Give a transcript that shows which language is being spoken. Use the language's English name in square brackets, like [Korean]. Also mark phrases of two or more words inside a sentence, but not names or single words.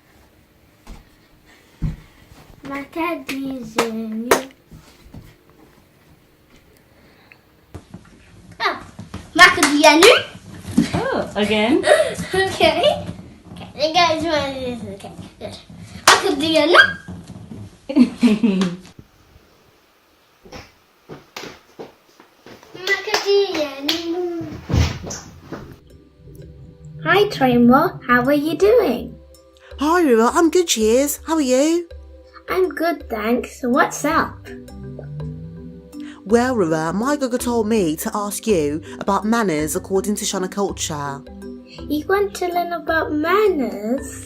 [English] Macadamianu. Oh, again? Okay. You guys want this? Okay, good. Macadamianu. Macadamianu. Hi, Traimo. How are you doing? Hi, River. I'm good, cheers. How are you? I'm good, thanks. What's up? Well, River, my Gogo told me to ask you about manners according to Shona culture. You want to learn about manners?